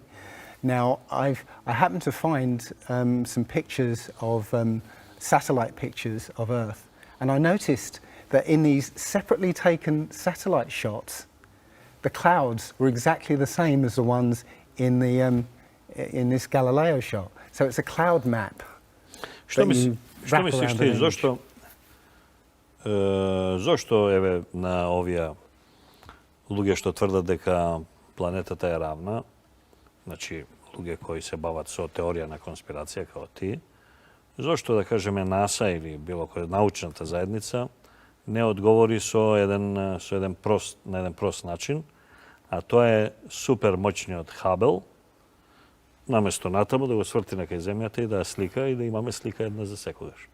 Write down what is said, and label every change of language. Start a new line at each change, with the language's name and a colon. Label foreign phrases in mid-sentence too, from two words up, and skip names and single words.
English: Now, I happened to find some pictures of satellite pictures of Earth, and I noticed that in these separately taken satellite shots, the clouds were exactly the same as the ones in in this Galileo shot. So it's a cloud map.
Macedonian: Што мислиш ти, зошто еве на овие луѓе што тврдат дека планетата е равна, значи луѓе кои се бават со теорија на конспирација како ти, зошто да кажеме НАСА или било која научната заедница не одговори на еден прост начин, а тоа е супер моćниот Хабел, наместо натаму да го сврти на кај земјата и да ја слика и да имаме слика една за секогаш.